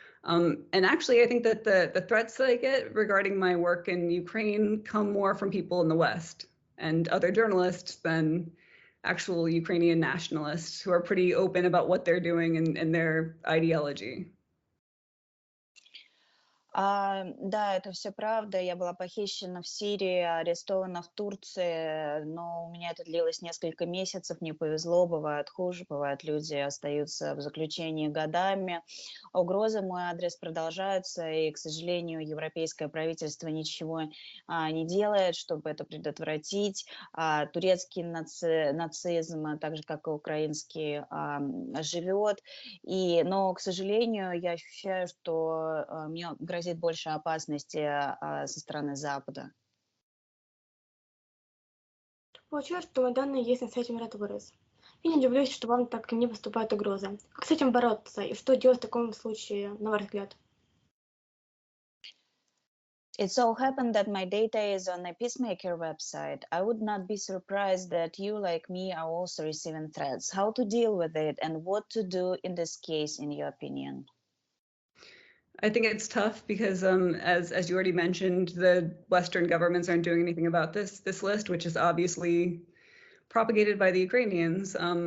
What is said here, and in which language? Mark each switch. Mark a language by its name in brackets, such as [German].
[English] And actually, I think that the threats that I get regarding my work in Ukraine come more from people in the West and other journalists than actual Ukrainian nationalists who are pretty open about what they're doing and their ideology. [Russian] Да, это все правда. Я была похищена в Сирии, арестована в Турции, но у меня это длилось несколько месяцев. Не повезло, бывает хуже, бывает люди остаются в заключении годами. Угрозы в мой адрес продолжаются, и, к сожалению, европейское правительство ничего не делает, чтобы это предотвратить. Турецкий нацизм, так же как и украинский, живет. Но, к сожалению, я ощущаю, что мне грозит больше опасности со стороны Запада. Получилось, что мои данные есть на сайте Миротворец. Я не удивлюсь, что вам так не поступают угрозы. Как с этим бороться и что делать в таком случае, на ваш взгляд? [English] It so happened that my data is on the Peacemaker website. I would not be surprised that you, like me, are also receiving threats. How to deal with it and what to do in this case, in your opinion? I think it's tough because, as you already mentioned, the Western governments aren't doing anything about this list, which is obviously propagated by the Ukrainians.